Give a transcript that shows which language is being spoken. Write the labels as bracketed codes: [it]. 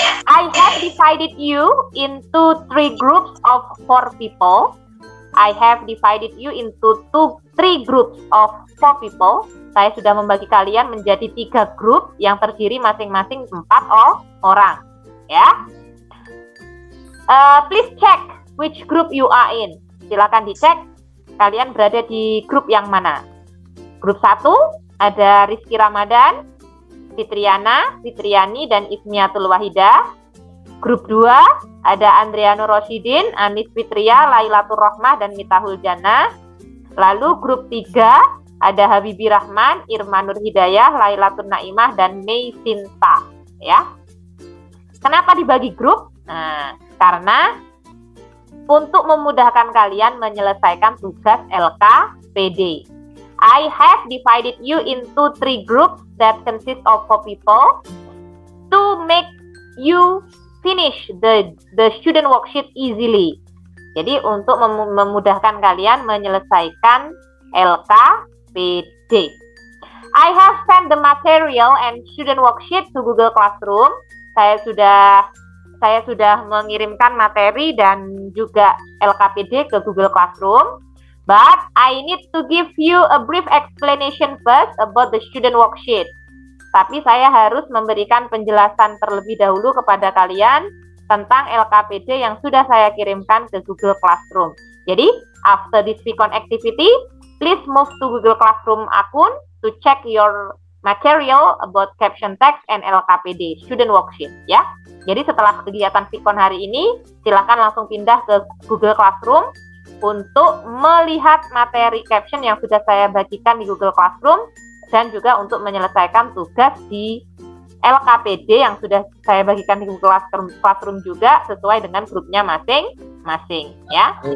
[en] I have divided you into 3 groups of 4 people. I have divided you into 3 groups of 4 people. [id] Saya sudah membagi kalian menjadi 3 grup yang terdiri masing-masing 4 orang. Ya. [en] Please check which group you are in. [id] Silakan dicek kalian berada di grup yang mana. Grup 1 ada Rizky Ramadan, Fitriana, Fitriani, dan Ismiatul Wahidah. Grup 2 ada Andriano Rosidin, Anis Fitria, Lailatul Rohmah, dan Mitahul Jannah. Lalu grup 3 ada Habibi Rahman, Irma Nur Hidayah, Lailatul Naimah, dan Mei Sinta. Ya. Kenapa dibagi grup? Nah, karena untuk memudahkan kalian menyelesaikan tugas LKPD. [en] I have divided you into 3 groups that consist of 4 people to make you finish the student worksheet easily. [id] Jadi untuk memudahkan kalian menyelesaikan LKPD. [en] I have sent the material and student worksheet to Google Classroom. [id] Saya sudah mengirimkan materi dan juga LKPD ke Google Classroom. [en] But I need to give you a brief explanation first about the student worksheet. [id] Tapi saya harus memberikan penjelasan terlebih dahulu kepada kalian tentang LKPD yang sudah saya kirimkan ke Google Classroom. [en] Jadi, after this Vicon activity, please move to Google Classroom akun to check your material about caption text and LKPD student worksheet. [id] Ya. Jadi setelah kegiatan Vicon hari ini, silakan langsung pindah ke Google Classroom untuk melihat materi caption yang sudah saya bagikan di Google Classroom dan juga untuk menyelesaikan tugas di LKPD yang sudah saya bagikan di Google Classroom juga sesuai dengan grupnya masing-masing ya.